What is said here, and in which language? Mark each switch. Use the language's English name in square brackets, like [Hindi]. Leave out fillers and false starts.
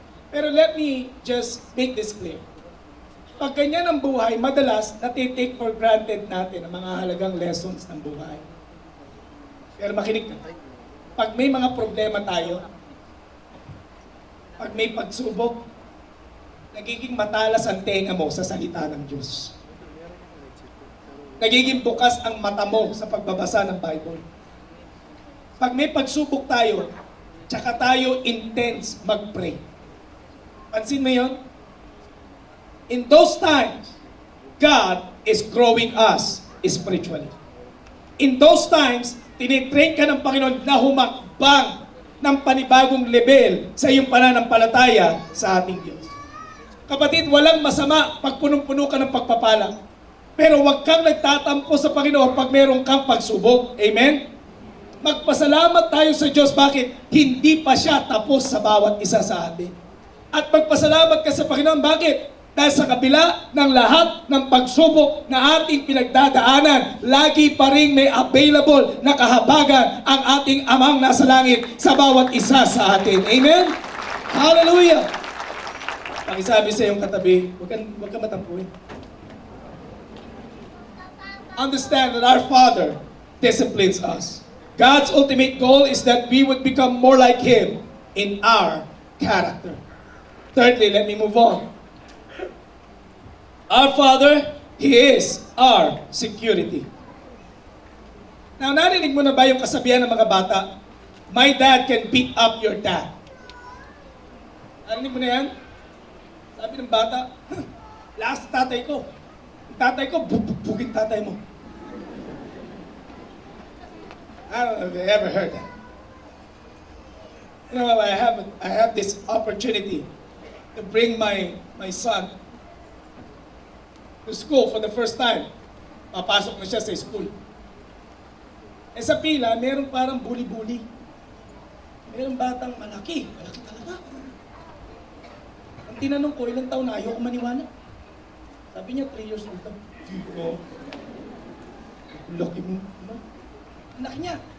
[English] Pero let me just make this clear. [Filipino] Pag ganyan ang buhay, madalas natitake for granted natin ang mga halagang lessons ng buhay. Pero makinig ka. Pag may mga problema tayo, pag may pagsubok, nagiging matalas ang tenga mo sa salita ng Diyos. Nagiging bukas ang mata mo sa pagbabasa ng Bible. Pag may pagsubok tayo, tsaka tayo intense mag-pray. Pansin mo yun? [English] In those times, God is growing us spiritually. In those times, [Filipino] tinitrain ka ng Panginoon na humakbang ng panibagong level sa iyong pananampalataya sa ating Diyos. Kapatid, walang masama pag punong-puno ka ng pagpapala. Pero huwag kang nagtatampo sa Panginoon pag meron kang pagsubok. Amen? Magpasalamat tayo sa Diyos. Bakit? Hindi pa siya tapos sa bawat isa sa atin. At magpasalamat ka sa Panginoon. Bakit? Dahil sa kabila ng lahat ng pagsubok na ating pinagdadaanan, lagi pa rin may available na kahabagan ang ating Amang nasa langit sa bawat isa sa atin. Amen? Hallelujah! Pakisabi sa iyong katabi, huwag ka matampuin. [English] Understand that our Father disciplines us. God's ultimate goal is that we would become more like Him in our character. Thirdly, let me move on. Our Father, He is our security. [Filipino] Now, narinig mo na ba yung kasabihan ng mga bata? [English] My dad can beat up your dad. [Filipino] Narinig mo na yan? Sabi ng bata, last tatay ko. Yung tatay ko, bubugin tatay mo. [English] I don't know if you ever heard that. You know, I have this opportunity to bring my son to school for the first time. [Filipino] Papasok na siya sa school. Eh sa pila, meron parang bully-bully. Meron batang malaki talaga. Ang tinanong ko, ilang taon na, ayoko maniwala. Sabi niya, 3 years old. Dito, laki mo. Anak niya.